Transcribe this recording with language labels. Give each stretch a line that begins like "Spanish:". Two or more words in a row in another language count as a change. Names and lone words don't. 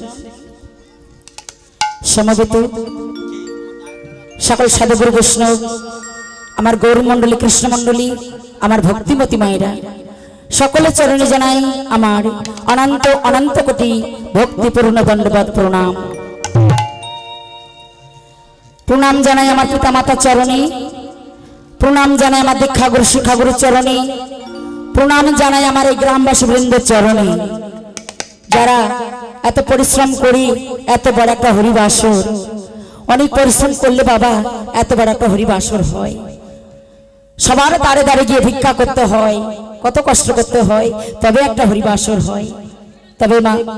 Bangla: সমবেত সকল সাধু গুরু বৈষ্ণব আমার গৌর মণ্ডলী কৃষ্ণ মণ্ডলী আমার ভক্তিমতী মায়েরা সকলে চরণে জানাই আমার অনন্ত অনন্ত কোটি ভক্তিপূর্ণ দণ্ডবৎ প্রণাম প্রণাম জানাই আমার পিতা মাতা চরণে প্রণাম জানাই আমার দীক্ষা গুরু শিক্ষা গুরু চরণে প্রণাম জানাই আমার গ্রামবাসী বৃন্দ চরণে যারা এত পরিশ্রম করি এত বড় একটা হরিবাসর অনেক পরিশ্রম করলে বাবা এত বড় একটা হরিবাসর হয় সবার দাঁড়ে দাঁড়ে গিয়ে ভিক্ষা করতে হয় কত কষ্ট করতে হয় তবে একটা হরিবাসর হয় তবে মা